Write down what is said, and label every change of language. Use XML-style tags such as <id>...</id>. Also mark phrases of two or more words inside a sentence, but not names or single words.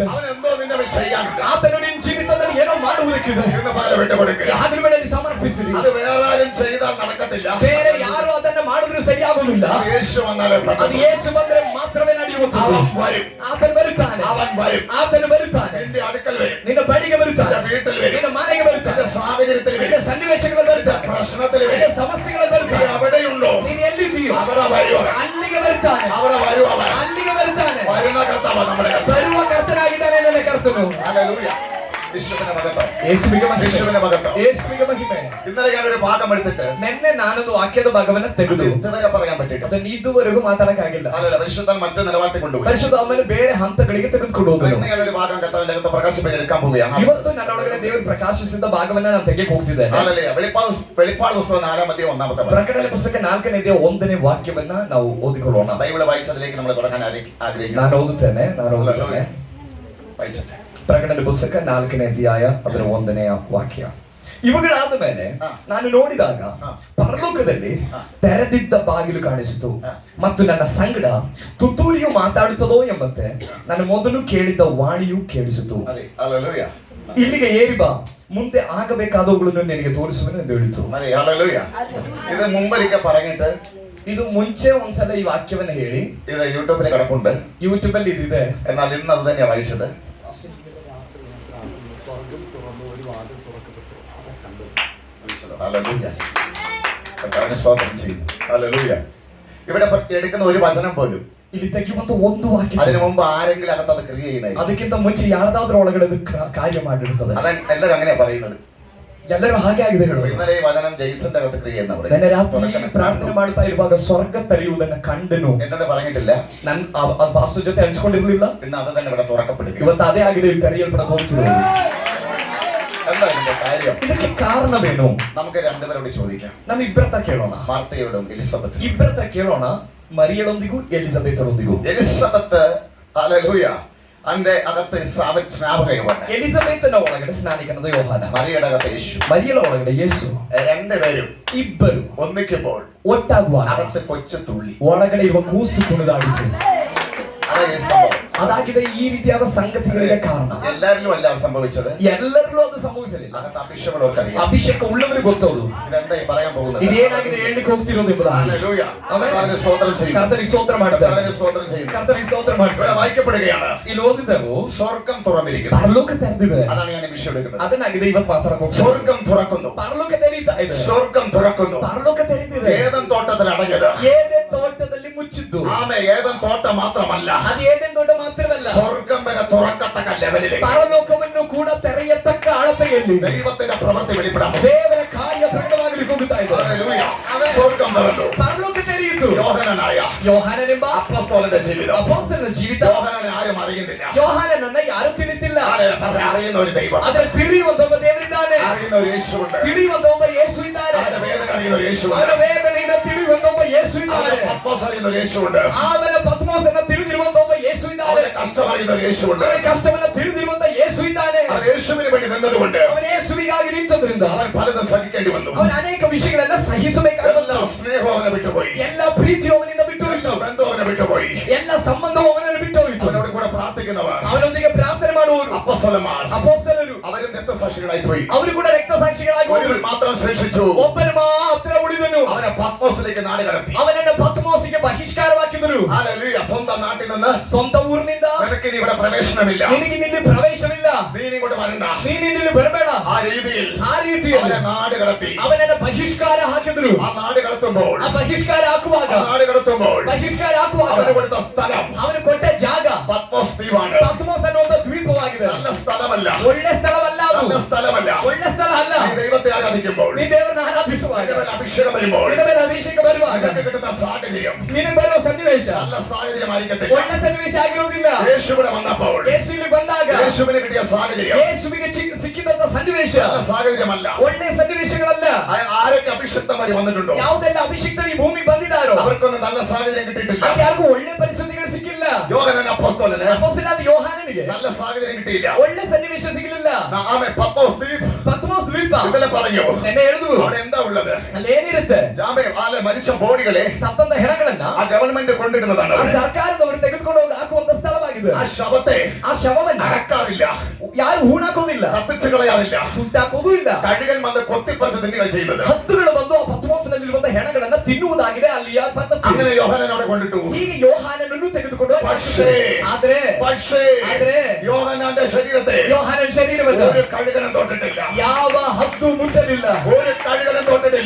<ml>അവൻ എന്തോ നിന്നെ ചെയ്യാനുണ്ട്.</ml> <kn>ಆತನು ನಿನ್ನ ಜೀವಿತದಲ್ಲಿ ಏನೋ ಮಾಡುವುದಕ್ಕಿದೆ.</kn> <ml>ഇന്ന് പകരം വിട്ടുകൊടുക്കുക.</ml> <kn>ಹಗಲುಗಳಲ್ಲಿ ಸಮರ್ಪಿಸಿರಿ.</kn> <ml>അത് വേറെ ആരും ചെയ്താൽ നടക്കത്തില്ല.</ml> <kn>ಬೇರೆ ಯಾರು ಅದನ್ನ ಮಾಡಿದ್ರು ಸರಿಯಾಗುವುದಿಲ್ಲ.</kn> <ml>അത് യേശു വന്നാലേ പറ്റൂ.</ml> <kn>ಅದು ಯೇಸು ಬಂದ್ರೆ ಮಾತ್ರವೇ ನಡೆಯುವುದು.</kn> <ml>അവൻ വരും.</ml> <kn>ಆತನು ಬರುತ್ತಾನೆ.</kn> <ml>അവൻ വരും.</ml> <kn>ಆತನು ಬರುತ್ತಾನೆ.</kn> <ml>നിന്റെ അടുക്കൽ വരും.</ml> <kn>ನಿನ್ನ ಬಳಿಗೆ ಬರುತ್ತಾನೆ.</kn> <ml>നിന്റെ വീട്ടിൽ വരും.</ml> <kn>ನಿನ್ನ ಮನೆಗೆ ಬರುತ್ತಾನೆ.</kn> <ml>നിന്റെ സാഹചര്യത്തിൽ വരും.</ml> <kn>ನಿನ್ನ ಸನ್ನಿವೇಶಗಳಲ್ಲಿ ಬರುತ್ತಾನೆ.</kn> <ml>പ്രശ്നത്തിൽ</ml> <kn>ನಿನ್ನ</kn> <ml>വരും.</ml> <kn>ಸಮಸ್ಯೆಗಳಲ್ಲಿ</kn> <ml>നീ</ml> <kn>ಬರುತ್ತಾನೆ.</kn> <ml>എവിടെയുണ്ടോ</ml> <kn>ನೀನು ಎಲ್ಲಿದ್ದೀಯೋ</kn> <ml>അവിടെ വരുവ.</ml> <kn>ಅಲ್ಲಿಗೆ ಬರುತ್ತಾನೆ.</kn> <ml>അവിടെ വരുവ.</ml> <kn>ಅಲ್ಲಿಗೆ ಬರುತ್ತಾನೆ.</kn> <ml>വരുന്ന കർത്താവ് നമ്മുടെ കർത്താവ്.</ml> <kn>ಬರುವ ಕರ್ತನಾಗಿದ್ದಾನೆ ನನ್ನ ಕರ್ತನು.</kn> <ml>ഹല്ലേലൂയ. യേശുവിന്റെ മഹത്വം.</ml> <kn>ಯೇಸುವಿಗೆ ಮಹಿಮೆ.</kn> <ml>യേശുവിന്റെ മഹത്വം.</ml> <kn>ಯೇಸುವಿಗೆ ಮಹಿಮೆ.</kn> <ml>ഇന്നലെ ഞാനൊരു ഭാഗം എടുത്തിട്ട്</ml> <kn>ನಿನ್ನೆ ನಾನೊಂದು ವಾಕ್ಯದ ಭಾಗವನ್ನ ತೆಗೆದು</kn> <ml>ഇതുവരെ പറയാൻ പറ്റില്ല.</ml> <kn>ಅದನ್ನು ಇದುವರೆಗೂ ಮಾತಾಡಕ್ಕಾಗಿಲ್ಲ.</kn> <ml>അല്ലല്ല, പരിശുദ്ധൻ മറ്റു നിലവാരത്തിൽ കൊണ്ടുപോയി.</ml> <kn>ಪರಿಶುದ್ಧ ಆಮೇಲೆ ಬೇರೆ ಹಂತಗಳಿಗೆ ತೆಗೆದುಕೊಂಡು ಹೋದನು.</kn> <ml>ഇന്ന് ഞാനൊരു ഭാഗം കർത്താവിന്റെ അകത്ത് പ്രകാശിപ്പിക്കാൻ എടുക്കാൻ പോവുകയാണ്.</ml> <kn>ಇವತ್ತು ನನ್ನೊಳಗಡೆ ದೇವರು ಪ್ರಕಾಶಿಸಿದ ಭಾಗವನ್ನ ನಾನು ತೆಗೆಯಕ್ಕೆ ಹೋಗ್ತಿದ್ದೇನೆ.</kn> <ml>ഹല്ലേലൂയ. വെളിപ്പാട് പുസ്തകം 4-ാം അധ്യായം 1-ാമത്തെ വാക്യം.</ml> <kn>ಪ್ರಕಟಣೆ ಪುಸ್ತಕ 4ನೇ ಅಧ್ಯಾಯ 1ನೇ ವಾಕ್ಯವನ್ನ ನಾವು ಓದಿಕೊಳ್ಳೋಣ.</kn> <ml>ബൈബിൾ വായിച്ചതിലേക്ക് നമ്മൾ തുടങ്ങാൻ ആഗ്രഹിക്കുന്നു.</ml> <kn>ನಾನು ಓದುತ್ತೇನೆ.</kn> <ml>വായിച്ചോട്ടെ.</ml> <kn>ಪ್ರಕಟಣೆ ಪುಸ್ತಕ 4ನೇ ಅಧ್ಯಾಯ ಅದರ 1ನೇ ವಾಕ್ಯ. ಇವುಗಳಾದ ಮೇಲೆ ನಾನು ನೋಡಿದಾಗ ಪರಲೋಕದಲ್ಲಿ ತೆರೆದಿದ್ದ ಬಾಗಿಲು ಕಾಣಿಸಿತು ಮತ್ತು ನನ್ನ ಸಂಗಡ ತುತ್ತೂರಿಯು ಮಾತಾಡುತ್ತದೋ ಎಂಬಂತೆ ನಾನು ಮೊದಲು ಕೇಳಿದ್ದ ವಾಣಿಯು ಕೇಳಿಸಿತು.</kn> <ml>അതെ. ഹല്ലേലൂയ.</ml> <kn>ಇಲ್ಲಿಗೆ ಏರಿ ಬಾ, ಮುಂದೆ ಆಗಬೇಕಾದವುಗಳನ್ನು ನಿನಗೆ ತೋರಿಸುವೆನು ಎಂದು ಹೇಳಿತು.</kn> <ml>അതെ. ഹല്ലേലൂയ. ഇത് മുമ്പൊരിക്കൽ പറഞ്ഞിട്ട്</ml> <kn>ಇದು ಮುಂಚೆ ಒಂದ್ಸಲ ಈ ವಾಕ್ಯವನ್ನ ಹೇಳಿ</kn> <ml>ഇത് യൂട്യൂബിൽ കിടപ്പുണ്ട്.</ml> <kn>ಯೂಟ್ಯೂಬ್ ಅಲ್ಲಿ ಇದಿದೆ.</kn> <ml>എന്നാൽ ഇന്ന് അത് തന്നെയാണ് വായിച്ചത്. ഹല്ലേലൂയ. കർത്താവിനെ സ്തോത്രം ചെയ്യുന്നു. ഹല്ലേലൂയ. ഇവിടെ എടുക്കുന്ന ഒരു വചനം പോലും</ml> <kn>ಇಲ್ಲಿ ತೆಗೆಯುವಂತ ಒಂದು ವಾಕ್ಯ</kn> <ml>അതിനു മുമ്പ് ആരെങ്കിലും അകത്ത് അത് ക്രിയ ചെയ്യുന്നത്.</ml> <kn>ಅದಕ್ಕಿಂತ ಮುಂಚೆ ಯಾರದಾದ್ರೂ ಒಳಗಡೆ ಅದು ಕಾರ್ಯ ಮಾಡಿರುತ್ತದೆ.</kn> <ml>അത് എല്ലാവരും അങ്ങനെയാ പറയുന്നത്.</ml> <kn>ಎಲ್ಲರೂ ಹಾಗೆ ಆಗಿದೆ ಹೇಳುವುದು.</kn> <ml>ഇന്നലെ ഈ വചനം ജെയ്സന്റെ അകത്ത് ക്രിയ ചെയ്യുന്ന</ml> <kn>ನೆನ್ನೆ ರಾತ್ರಿ ಪ್ರಾರ್ಥನೆ ಮಾಡ್ತಾ ಇರುವಾಗ ಸ್ವರ್ಗ ತೆರೆಯುವುದನ್ನ ಕಂಡನು.</kn> <ml>എന്നോട് പറഞ്ഞിട്ടില്ല.</ml> <kn>ನಾನು ಪಾಸ್ಟರ್ ಜೊತೆ ಹಂಚ್ಕೊಂಡಿರ್ಲಿಲ್ಲ.</kn> <ml>ഇന്ന് അത് തന്നെ ഇവിടെ തുറക്കപ്പെടുക.</ml> <kn>ಇವತ್ತು ಅದೇ ಆಗಿದೆ, ತೆರೆಯಲ್ಪಡ ಹೋಗ್ತಿರೋದು.</kn> <ml>എന്താ ഇതിന്റെ കാര്യം?</ml> <kn>ಇದಕ್ಕೆ ಕಾರಣವೇನು?</kn> <ml>നമുക്ക് രണ്ടുപേരോട് ചോദിക്കാം.</ml> <kn>ನಮ್ಮ ಇಬ್ಬರ ಹತ್ರ ಕೇಳೋಣ.</kn> <ml>മാർത്തയോടും എലിസബത്തും.</ml> <kn>ಇಬ್ಬರ ಹತ್ರ ಕೇಳೋಣ. ಮರಿಯಳೊಂದಿಗೂ ಎಲಿಜಬೆತಳೊಂದಿಗೂ.</kn> <ml>എലിസബത്ത് ഹല്ലേലൂയ അതിന്റെ അകത്ത് സ്നാപകയുമാണ്.</ml> <kn>ಎಲಿಜಬೆತನ ಒಳಗಡೆ ಸ್ನಾನಿಕನಾದ ಯೋಹಾನ.</kn> <ml>മറിയയുടെ അകത്ത് യേശു.</ml> <kn>ಮರಿಯಳ ಒಳಗಡೆ ಯೇಸು.</kn> <ml>രണ്ടുപേരും</ml> <kn>ಇಬ್ಬರು</kn> <ml>ഒന്നിക്കുമ്പോൾ</ml> <kn>ಒಟ್ಟಾಗುವಾಗ</kn> <ml>അകത്ത് കൊച്ചു തുള്ളി.</ml> <kn>ಒಳಗಡೆ ಇರುವ ಕೂಸು ಕುಣಿದಾಡಿತು.</kn> <ml>അതാണ് ഈ സംഭവം.</ml> <kn>ಅದಾಗಿದೆ. ಈ ರೀತಿಯಾದ ಸಂಗತಿಗಳಿಗೆ ಕಾರಣ.</kn> <ml>എല്ലാരിലും അല്ല സംഭവിച്ചത്.</ml> <kn>ಎಲ್ಲರಲ್ಲೂ ಅದು ಸಂಭವಿಸಲಿಲ್ಲ.</kn> <ml>അകത്ത് അഭിഷേകങ്ങളൊക്കെ അറിയാം.</ml> <kn>ಅಭಿಷೇಕ ಉಳ್ಳವರಿಗೆ ಗೊತ್ತವಳು</kn> <ml>ഇതെന്തായി പറയാൻ പോകുന്നത്?</ml> <kn>ಇದೇನಾಗಿದೆ ಹೇಳಲಿಕ್ಕೆ ಹೋಗ್ತಿರೋದು ಎಂಬುದಾಗಿ.</kn> <ml>ഹല്ലേലൂയ.</ml> <kn>ಆಮೆನ್.</kn> <ml>കർത്താവിനെ സ്തോത്രം ചെയ്യുന്നു.</ml> <kn>ಕರ್ತನಿಗೆ ಸ್ತೋತ್ರ ಮಾಡ್ತಾರೆ.</kn> <ml>കർത്താവിനെ സ്തോത്രം ചെയ്യുന്നു.</ml> <kn>ಕರ್ತನಿಗೆ ಸ್ತೋತ್ರ</kn> <ml>ഇവിടെ</ml> <kn>ಮಾಡ್ತಾರೆ.</kn> <ml>വായിക്കപ്പെടുകയാണ്.</ml> <kn>ಇಲ್ಲಿ ಓದಿದೆವು</kn> <ml>സ്വർഗ്ഗം തുറന്നിരിക്കുന്നു.</ml> <kn>ಪರಲೋಕ ತೆರೆದಿದೆ.</kn> <ml>അതാണ് ഞാൻ ഈ വിഷയം എടുക്കുന്നത്.</ml> <kn>ಅದನ್ನಾಗಿದೆ ಇವತ್ತು ಮಾತಾಡಕ್ಕೆ ಹೋಗ್ತಾರೆ.</kn> <ml>സ്വർഗ്ഗം തുറക്കുന്നു.</ml> <kn>ಪರಲೋಕ ತೆರೀತಾ ಇದೆ.</kn> <ml>സ്വർഗ്ഗം തുറക്കുന്നു.</ml> <kn>ಪರಲೋಕ ತೆರೆದಿದೆ.</kn> <ml>ഏദൻ തോട്ടത്തിൽ അടഞ്ഞത്.</ml> <kn>ಏದೇನ್ ತೋಟದಲ್ಲಿ ಮುಚ್ಚಿದ್ದು.</kn> <ml>ആമേ. ഏദൻ തോട്ടം മാത്രമല്ല,</ml> <kn>ಅದು ಏದೇನ್ ತೋಟ ಮಾತ್ರವಲ್ಲ,</kn> <ml>സ്വർഗ്ഗം വരെ തുറക്കത്തക്ക ലെവലിലേക്ക്</ml> <kn>ಪರಲೋಕವನ್ನು ಕೂಡ ತೆರೆಯತಕ್ಕ ಅಳತೆಯಲ್ಲಿ</kn> <ml>ദൈവത്തിന്റെ പ്രവൃത്തി വെളിപ്പെടാൻ പോകുന്നു.</ml> <kn>ದೇವರ ಕಾರ್ಯ ಪ್ರಕಟವಾಗಲಿಕ್ಕೆ ಹೋಗುತ್ತಾ ಇದೆ.</kn> <ml>ഹല്ലേലൂയ. സ്വർഗ്ഗം തുറന്നു.</ml> <kn>ಪರಲೋಕ ತೆರೆಯಿತು.</kn> <ml>യോഹന്നാനായ</ml> <kn>ಯೋಹಾನನೆಂಬ</kn> <ml>അപ്പോസ്തലന്റെ ജീവിതം.</ml> <kn>ಅಪೊಸ್ತಲನ ಜೀವಿತ.</kn> <ml>യോഹന്നാനെ ಆരും അറിയുന്നില്ല.</ml> <kn>ಯೋಹಾನನನ್ನ ಯಾರು ತಿಳಿತಿಲ್ಲ.</kn> <ml>അറിയുന്ന ഒരു ദൈവം.</ml> <kn>ಆದರೆ ತಿಳಿಯುವಂತ ಒಬ್ಬ ದೇವರಿದ್ದಾನೆ.</kn> <ml>അറിയുന്ന ഒരു യേശുവുണ്ട്.</ml> <kn>ತಿಳಿಯುವಂತ ಒಬ್ಬ ಯೇಸು ಇದ್ದಾನೆ.</kn> <ml>അവന്റെ വേദന അറിയുന്ന ഒരു യേശുവുണ്ട്.</ml> <kn>ಅವನ ವೇದನೆಯಿಂದ ತಿಳಿಯುವಂತ ಒಬ್ಬ ಯೇಸು ಇದ್ದಾನೆ.</kn> <ml>പത്മോസ് അറിയുന്ന ഒരു യേശുവുണ്ട്.</ml> <kn>ಆಮೇಲೆ ಪತ್ಮೋಸನ್ನ ತಿಳಿದಿರುವಂತ ಒಬ್ಬ ಯೇಸು ಇದ್ದಾನೆ.</kn> <ml>അവന്റെ കഷ്ടം അറിയുന്ന ഒരു യേശുവുണ്ട്.</ml> <kn>ಅವನ ಕಷ್ಟವನ್ನ ತಿಳಿದಿರುವಂತ ಯೇಸು ಇದ್ದಾನೆ.</kn> <ml>അവൻ യേശുവിന് വേണ്ടി നിന്നതുകൊണ്ട്</ml> <kn>ಅವನ ಯೇಸುವಿಗಾಗಿ ನಿಂತದ್ರಿಂದ</kn> <ml>അവൻ പലതും സഹിക്കേണ്ടി വന്നു.</ml> <kn>ಅವನ ಅನೇಕ ವಿಷಯಗಳನ್ನ ಸಹಿಸಬೇಕಾಗಿ ಬಂತು.</kn> <ml>എല്ലാ സ്നേഹവും അവനെ വിട്ടുപോയി.</ml> <kn>ಎಲ್ಲ ಪ್ರೀತಿಯು ಅವನಿಂದ ಬಿಟ್ಟು ಹೋಯಿತು.</kn> <ml>എല്ലാ ബന്ധവും അവനെ വിട്ടുപോയി.</ml> <kn>ಎಲ್ಲ ಸಂಬಂಧವು ಅವನನ್ನು ಬಿಟ್ಟು ಹೋಯಿತು.</kn> <ml>അവനോട് കൂടെ പ്രാർത്ഥിക്കുന്നവർ,</ml> <kn>ಅವನೊಂದಿಗೆ ಪ್ರಾರ್ಥನೆ ಮಾಡುವವರು,</kn> <ml>അപ്പോസ്തലന്മാർ,</ml> <kn>ಅಪೊಸ್ತಲರು,</kn> <ml>അവരും രക്തസാക്ഷികളായി പോയി.</ml> <kn>ಅವರು ಕೂಡ ರಕ್ತಸಾಕ್ಷಿಗಳಾಗಿ</kn> <ml>ഒരുവൻ മാത്രം ശേഷിച്ചു.</ml> <kn>ಒಬ್ಬರು ಮಾತ್ರ ಉಳಿದನು.</kn> <ml>അവനെ പത്മോസിലേക്ക് നാട് കടത്തി.</ml> <kn>ಅವನನ್ನು ಪತ್ಮೋಸಿಗೆ ಬಹಿಷ್ಕಾರವಾಕಿದರು.</kn> <ml>ഹല്ലേലൂയ. സ്വന്തം നാട്ടിൽ നിന്ന്</ml> <kn>ಸ್ವಂತ ಊರಿನಿಂದ</kn> <ml>നിനക്ക് ഇവിടെ പ്രവേശനമില്ല,</ml> <kn>ನಿನಗೆ ಇಲ್ಲಿ ಪ್ರವೇಶವಿಲ್ಲ,</kn> <ml>നീ ഇങ്ങോട്ട് വരണ്ട.</ml> <kn>ನೀನು ಇಲ್ಲಿ ಬರಬೇಡ.</kn> <ml>ആ രീതിയിൽ</ml> <kn>ಅವನ</kn> <ml>നാട് കടത്തി.</ml> <kn>ಅವನನ್ನ ಬಹಿಷ್ಕಾರ ಹಾಕಿದ್ರು.</kn> <ml>ആ നാട് കടത്തുമ്പോൾ,</ml> <kn>ಆ ಬಹಿಷ್ಕಾರ ಹಾಕುವಾಗ,</kn> <ml>നാട് കടത്തുമ്പോൾ</ml> <kn>ಬಹಿಷ್ಕಾರ ಹಾಕುವಾಗ</kn> <ml>അവന് കൊടുത്ത സ്ഥലം,</ml> <kn>ಅವನು ಕೊಟ್ಟ ಜಾಗ</kn> <ml>പത്മോസ് ദ്വീപാണ്.</ml> <kn>ಪತ್ಮೋಸ್ ಅನ್ನುವಂತ ದ್ವೀಪವಾಗಿದೆ.</kn> <ml>നല്ല സ്ഥലമല്ല,</ml> <kn>ಒಳ್ಳೆ ಸ್ಥಳವಲ್ಲ ಅದು,</kn> <ml>നല്ല സ്ഥലമല്ല.</ml> <kn>ಒಳ್ಳೆ ಸ್ಥಳ ಅಲ್ಲ.</kn> <ml>നീ ദൈവത്തെ ആരാധിക്കുമ്പോൾ,</ml> <kn>ನೀ ದೇವರನ್ನ ಆರಾಧಿಸುವಾಗ,</kn> <ml>നിന്റെ മേൽ അഭിഷേകം വരുമ്പോൾ,</ml> <kn>ನಿನ್ನ ಮೇಲೆ ಅಭಿಷೇಕ ಬರುವಾಗ</kn> <ml>നിനക്ക് കിട്ടുന്ന സാഹചര്യം</ml> <kn>ನಿನಗೆ ಬರುವ ಸನ್ನಿವೇಶ</kn> <ml>നല്ല സാഹചര്യമായിരിക്കത്തില്ല.</ml> <kn>ಒಳ್ಳೆ ಸನ್ನಿವೇಶ ಆಗಿರುವುದಿಲ್ಲ.</kn> <ml>യേശു ഇവിടെ വന്നപ്പോൾ,</ml> <kn>ಯೇಸು ಇಲ್ಲಿ ಬಂದಾಗ</kn> <ml>യേശുവിന് കിട്ടിയ സാഹചര്യം</ml> <kn>ಯೇಸುವಿಗೆ ಸಿಕ್ಕಿದಂತ ಸನ್ನಿವೇಶ</kn> <ml>നല്ല സാഹചര്യമല്ല.</ml> <kn>ಒಳ್ಳೆ ಸನ್ನಿವೇಶಗಳಲ್ಲ.</kn> <ml>ആരൊക്കെ അഭിഷിക്തമാരി വന്നിട്ടുണ്ടോ,</ml> <kn>ಯಾವುದೆಲ್ಲ ಅಭಿಷಿಕ್ತರು ಈ ಭೂಮಿ ಬಂದಿದ್ದಾರೋ</kn> <ml>അവർക്കൊന്നും നല്ല സാഹചര്യം കിട്ടിയിട്ടില്ല.</ml> <kn>ಯಾರಿಗೂ ಒಳ್ಳೆ ಪರಿಸ್ಥಿತಿಗಳು ಸಿಕ್ಕಿಲ್ಲ.</kn> <ml>യോഹന്നാൻ അപ്പോസ്തലന്</ml> <kn>ಅಪೊಸ್ತಲನಾದ ಯೋಹಾನನಿಗೆ</kn> <ml>നല്ല സാഹചര്യം കിട്ടിയില്ല.</ml> <kn>ಒಳ್ಳೆ ಸನ್ನಿವೇಶ ಸಿಗಲಿಲ್ಲ.</kn> <ml>ആമേൻ. പത്മോസ് ദ്വീപ്,</ml> <kn>ಪತ್ಮೋಸ್ ದ್ವೀಪ</kn> <ml>ഇന്നലെ പറഞ്ഞു,</ml> <kn>ಎನ್ನೆ ಹೇಳಿದ್ರು.</kn> <ml>അവിടെ എന്താ ഉള്ളത്?</ml> <kn>ಅಲ್ಲಿ ಏನಿರುತ್ತೆ?</kn> <ml>മനുഷ്യ ബോഡികളെ</ml> <kn>ಸತ್ತಂತ ಹೆಣಗಳನ್ನ</kn> <ml>ആ ഗവൺമെന്റ് കൊണ്ടിടുന്നതാണ്.</ml> <kn>ಆ ಸರ್ಕಾರದವರು ತೆಗೆದುಕೊಂಡು ಹೋಗಿ ಹಾಕುವಂತ ಸ್ಥಳವಾಗಿದೆ.</kn> <ml>ആ ശവത്തെ</ml> <kn>ಆ ಶವವನ್ನ</kn> <ml>അടക്കാറില്ല,</ml> <kn>ಯಾರು ಹೂಣಾಕೋದಿಲ್ಲ,</kn> <ml>കത്തിച്ചു കളയാറില്ല.</ml> <kn>ಸುಟ್ಟಾಕೋದೂ ಇಲ್ಲ.</kn> <ml>കഴുകൻ വന്ന് കൊത്തിപ്പറിച്ച് തിന്നുകയാണ് ചെയ്യുന്നത്.</ml> <kn>ಹದ್ದುಗಳು ಬಂದು ಆ ಪತ್ಮೋಸ್ನಲ್ಲಿರುವಂತ ಹೆಣಗಳನ್ನ ತಿನ್ನುವುದಾಗಿದೆ ಅಲ್ಲಿಯ ಪದ್ಧತಿ.</kn> <ml>അങ്ങനെ യോഹന്നാൻ അവിടെ കൊണ്ടിട്ടു.</ml> <kn>ಹೀಗೆ ಯೋಹಾನನನ್ನು ತೆಗೆದುಕೊಂಡು</kn> <ml>പക്ഷേ</ml> <kn>ಆದ್ರೆ</kn> <ml>യോഹന്നാന്റെ ശരീരത്തെ</ml> <kn>ಯೋಹಾನನ ಶರೀರವನ್ನು</kn> <ml>ഒരു കഴുകനും തൊട്ടിട്ടില്ല,</ml> <kn>ಯಾವ ಹದ್ದು ಮುಟ್ಟಲಿಲ್ಲ,</kn> <ml>ഒരു കഴുകനും തൊട്ടിട്ടില്ല.</ml>